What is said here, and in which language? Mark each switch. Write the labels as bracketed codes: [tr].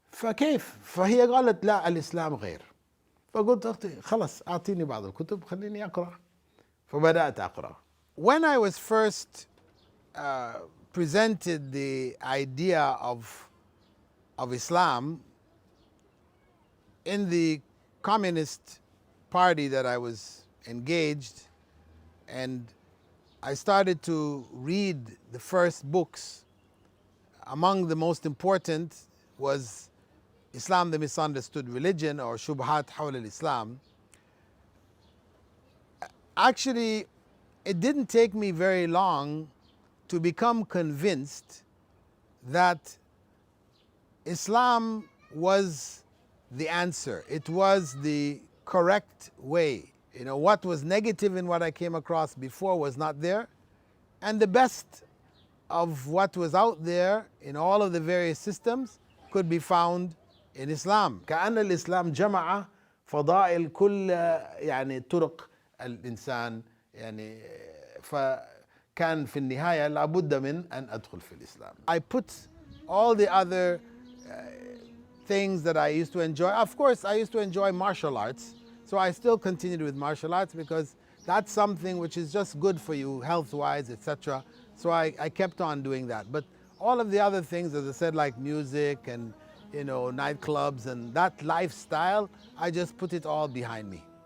[ar] فكيف؟ فهي قالت لا، الإسلام غير. فقلت أختي خلاص أعطيني بعض الكتب خليني أقرأ. فبدأت أقرأ. [en] When I was first presented the idea of Islam, in the communist party that I was engaged, and I started to read the first books. Among the most important was Islam, the Misunderstood Religion, or Shubhat Hawla al-Islam. Actually, it didn't take me very long to become convinced that Islam was the answer. It was the correct way. You know, what was negative in what I came across before was not there, and the best of what was out there in all of the various systems could be found in Islam. [ar] كأن الإسلام جمع فضائل كل يعني طرق الإنسان، يعني فكان في النهاية لابد من أن أدخل في الإسلام. [en] I put all the other things that I used to enjoy. Of course, I used to enjoy martial arts, so I still continued with martial arts because that's something which is just good for you health-wise, etc. So I kept on doing that. But all of the other things, as I said, like music and, you know, nightclubs and that lifestyle, I just put it all behind me.